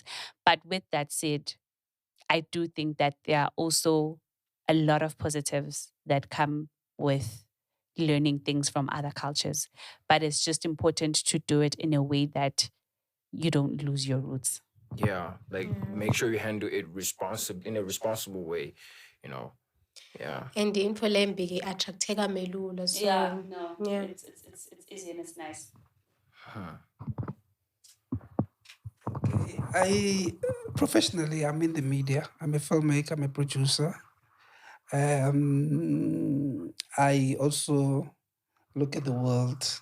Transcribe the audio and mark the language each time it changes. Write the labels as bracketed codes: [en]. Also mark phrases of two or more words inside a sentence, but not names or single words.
[en] But with that said, I do think that there are also a lot of positives that come with learning things from other cultures. But it's just important to do it in a way that you don't lose your roots. Yeah, like make sure you handle it in a responsible way, you know. Yeah. [ss] And into lembi attracteka melula. [en] So no, yeah. it's easy and it's nice. Huh. I professionally, I'm in the media. I'm a filmmaker. I'm a producer. I also look at the world.